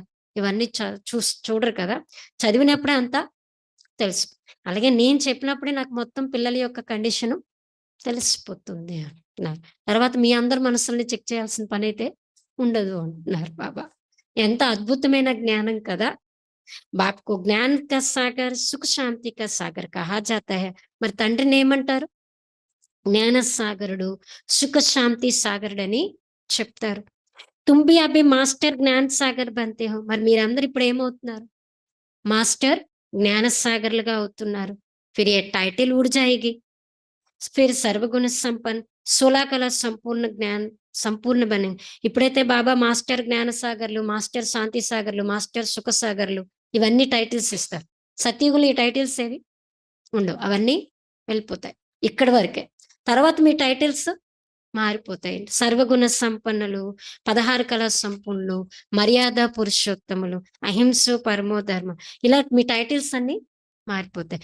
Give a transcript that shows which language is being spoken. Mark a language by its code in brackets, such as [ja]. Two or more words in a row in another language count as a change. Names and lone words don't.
[te] ఇవన్నీ చూడరు కదా! చదివినప్పుడే అంతా తెలుసు. అలాగే నేను చెప్పినప్పుడే నాకు మొత్తం పిల్లల యొక్క కండిషను తెలిసిపోతుంది అంటున్నారు. తర్వాత మీ అందరి మనసుల్ని చెక్ చేయాల్సిన పనైతే ఉండదు అంటున్నారు బాబా. ఎంత అద్భుతమైన జ్ఞానం కదా! [hi] बाप को ज्ञान का सागर, सुख शांति का सागर कहा जाता है. [te] మరి తండ్రినేమంటారు? జ్ఞాన సాగరుడు, సుఖ శాంతి సాగరుడని చెప్తారు. [hi] तुम भी अभी मास्टर ज्ञान सागर बनते हो. [te] మరి మీరందరూ ఇప్పుడు ఏమవుతున్నారు? మాస్టర్ జ్ఞాన సాగర్‌లుగా అవుతున్నారు. [hi] फिर ये टाइटिल उड़ जाएगी. फिर सर्वगुण संपन्न 16 कला संपूर्ण ज्ञान संपूर्ण बने. [te] ఇప్పుడైతే బాబా మాస్టర్ జ్ఞాన సాగర్‌లు, మాస్టర్ శాంతి సాగర్‌లు, మాస్టర్ సుఖ సాగర్‌లు ఇవన్నీ టైటిల్స్ ఇస్తారు. సత్యుగులు ఈ టైటిల్స్ ఏవి ఉండవు. అవన్నీ వెళ్ళిపోతాయి. ఇక్కడి వరకే. తర్వాత మీ టైటిల్స్ మారిపోతాయి. సర్వగుణ సంపన్నులు, 16 కళా సంపన్నులు, మర్యాద పురుషోత్తములు, [sa] अहिंसा परमो धर्म [te] ఇలా మీ టైటిల్స్ అన్నీ మారిపోతాయి.